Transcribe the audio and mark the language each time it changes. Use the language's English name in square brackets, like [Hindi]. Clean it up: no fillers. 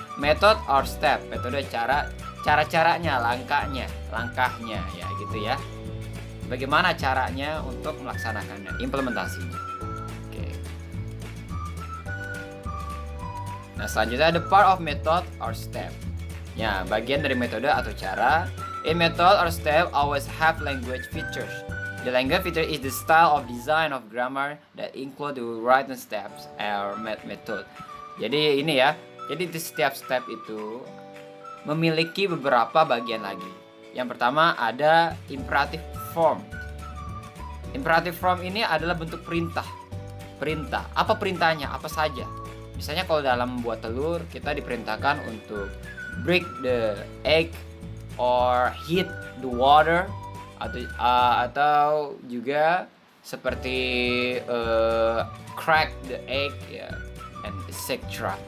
[English] Method or step, [Indonesian] metode cara-caranya, langkahnya ya gitu ya. Bagaimana caranya untuk melaksanakannya, implementasinya. Oke. Nah, selanjutnya ada [English] part of method or step. [Indonesian] Ya, bagian dari metode atau cara. [English] A method or step always have language features. The language feature is the style of design of grammar that include the written steps or method. [Indonesian] Jadi ini ya. Jadi di setiap step itu memiliki beberapa bagian lagi. Yang pertama ada imperative form. Imperative form ini adalah bentuk perintah. Perintah. Apa perintahnya? Apa saja? Misalnya kalau dalam membuat telur, kita diperintahkan untuk [English] break the egg or heat the water [Indonesian] atau juga seperti [English] crack the egg [Indonesian] ya, and etc.